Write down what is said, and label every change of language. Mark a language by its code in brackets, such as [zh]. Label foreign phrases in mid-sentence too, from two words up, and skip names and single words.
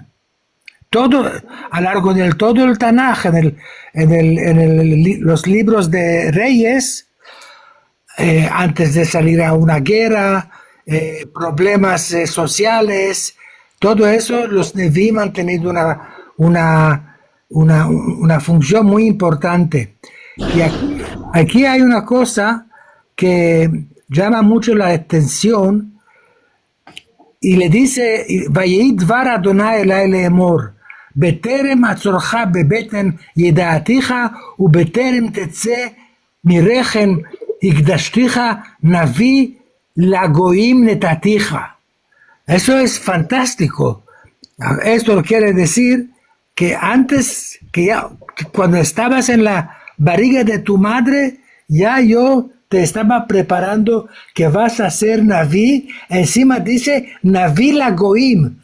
[es] Todo, a lo largo de todo el Tanaj, los libros de Reyes, antes de salir a una guerra, problemas sociales, todo eso, los Nevi'im han tenido una función muy importante. Y aquí hay una cosa que llama mucho la atención y le dice, [he] ויהי דבר יהוה אלי לאמר בטרם אצרך בבטן ידעתיך ובטרם תצא מרחם הקדשתיך נביא לגוים נתתיך. [es] Eso es fantástico. Esto quiere decir que antes, que cuando estabas en la barriga de tu madre, ya yo te estaba preparando que vas a ser Naví. Encima dice [he] נביא לגוים.